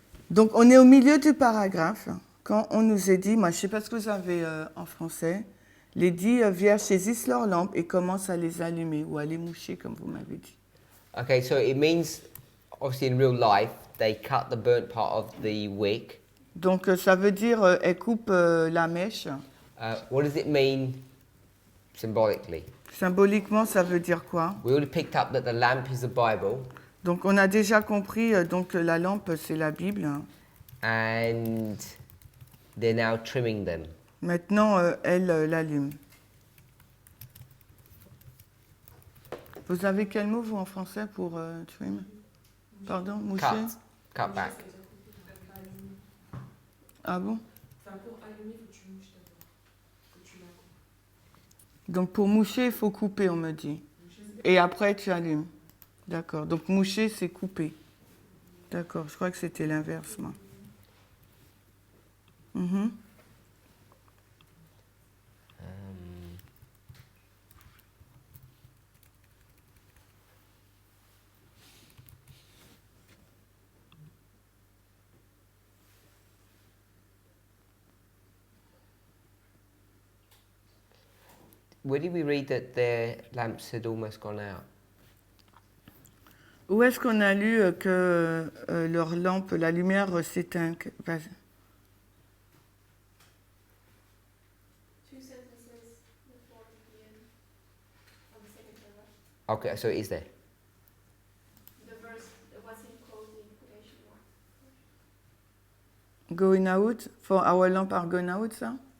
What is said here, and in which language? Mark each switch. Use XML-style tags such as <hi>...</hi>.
<fr>Donc, on est au milieu du paragraphe, quand on nous est dit, moi, je ne sais pas ce que vous avez en français, les 10 vierges saisissent leurs lampes et commencent à les allumer ou à les moucher, comme vous m'avez dit.</fr> <en>Okay, so it means, obviously in real life, they cut the burnt part of the wick.</en> <fr>Donc, ça veut dire, elles coupent la mèche.</fr> <en>What does it mean symbolically?</en> <fr>Symboliquement, ça veut dire quoi?</fr> <en>We already picked up that the lamp is the Bible,</en> <fr>Donc, on a déjà compris, donc la lampe, c'est la Bible.</fr> <en>and they're now trimming them.</en> <fr>Maintenant, elle l'allume. Vous avez quel mot, vous, en français, pour trim? Pardon, moucher?</fr> <en>Cut back.</en> <fr>Ah bon? Enfin, pour allumer, faut que tu mouches d'abord. Faut que tu la coupes. Donc, pour moucher, il faut couper, on me dit. Et après, tu allumes. D'accord. Donc, moucher, c'est couper. D'accord. Je crois que c'était l'inverse, moi. Mhm.</fr> <en>Where did we read that their lamps had almost gone out?</en> <fr>Où est-ce qu'on a lu que leur lampe, la lumière s'éteint? Vas-y.</fr> <en>Two sentences before the end of the second paragraph. Okay, so it is there. The verse was in closing quotation mark. Going out? For our lamp are going out, ça?</en>